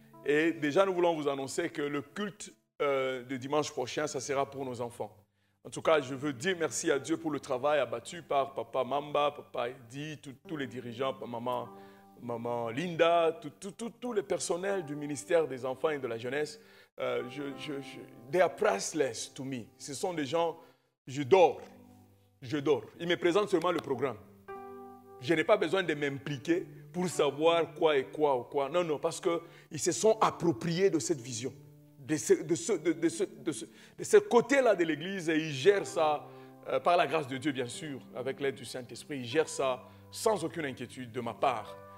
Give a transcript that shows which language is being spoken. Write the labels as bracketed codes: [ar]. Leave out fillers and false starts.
[fr] Et déjà, nous voulons vous annoncer que le culte de dimanche prochain, ça sera pour nos enfants. En tout cas, je veux dire merci à Dieu pour le travail abattu par Papa Mamba, Papa Eddie, tous les dirigeants, Maman Linda, tout le personnel du ministère des enfants et de la jeunesse. [en] They are priceless to me. [fr] Ce sont des gens, je dors. Ils me présentent seulement le programme. Je n'ai pas besoin de m'impliquer pour savoir quoi et quoi ou quoi. Non, parce qu'ils se sont appropriés de cette vision, de ce côté-là de l'Église, et ils gèrent ça, par la grâce de Dieu bien sûr, avec l'aide du Saint-Esprit, ils gèrent ça sans aucune inquiétude de ma part.